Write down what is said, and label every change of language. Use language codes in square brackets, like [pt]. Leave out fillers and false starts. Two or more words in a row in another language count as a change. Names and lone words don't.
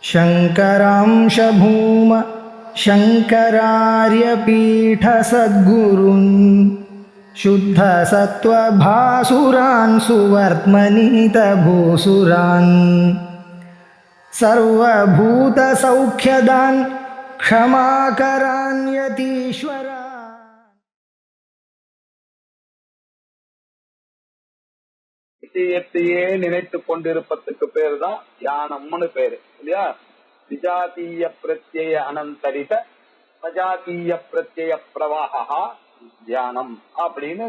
[sa] शङ्करांश भूम शङ्करार्यपीठसद्गुरून् शुद्धसत्त्वभासुरान् सुवर्त्मनीतभूसुरान् सर्वभूतसौख्यदान् क्षमाकरान् यतीश्वरान्. [ta] விஷயத்தையே நினைத்து கொண்டிருப்பதுக்கு பேரு தான் தியானம்னு பேரு இல்லையா. [sa] विजातीय प्रत्यय अनन्तरित सजातीय प्रत्यय प्रवाहा ध्यानम् அப்படின்னு.